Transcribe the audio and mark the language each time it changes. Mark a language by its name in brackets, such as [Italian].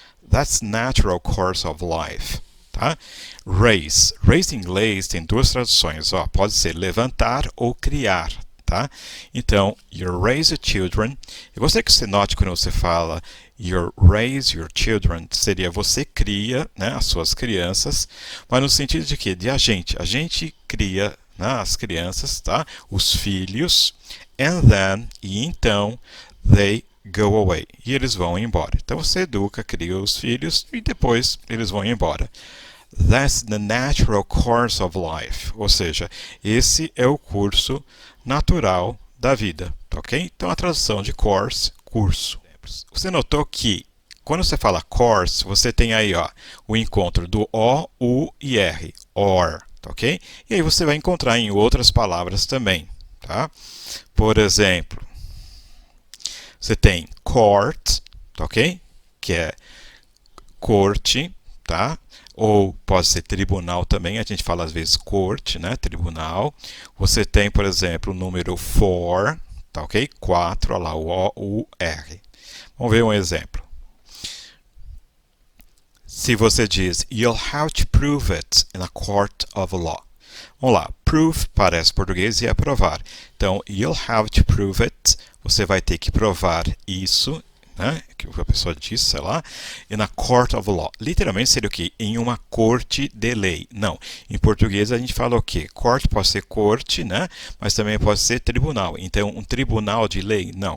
[English] That's natural course of life, tá? Raise. [Portuguese] Raise em inglês tem duas traduções, ó, pode ser levantar ou criar, tá? Então, [English] you raise your children. [Portuguese] Eu gostaria que você note quando você fala you raise your children, seria você cria, né, as suas crianças, mas no sentido de que? De a gente cria, né, as crianças, tá? Os filhos. [English] And then, [Portuguese] e então, [English] they go away. [Portuguese] E eles vão embora. Então você educa, cria os filhos e depois eles vão embora. [English] That's the natural course of life. [Portuguese] Ou seja, esse é o curso natural da vida. Ok? Então a tradução de course, curso. Você notou que quando você fala course, você tem aí ó, o encontro do O, U e R. Or. Ok? E aí você vai encontrar em outras palavras também. Tá? Por exemplo, você tem court, ok? Que é corte, tá? Ou pode ser tribunal também, a gente fala às vezes corte, né? Tribunal. Você tem, por exemplo, o número for, tá ok? 4, olha lá, o O, U, R. Vamos ver um exemplo. Se você diz, [English] you'll have to prove it in a court of law. [Portuguese] Vamos lá, prove parece português e é provar. [English] Então, you'll have to prove it. [Portuguese] Você vai ter que provar isso, né? Que a pessoa disse, sei lá. [English] In a court of law. [Portuguese] Literalmente seria o quê? Em uma corte de lei. Não. Em português a gente fala o quê? Court pode ser corte, né? Mas também pode ser tribunal. Então, um tribunal de lei? Não.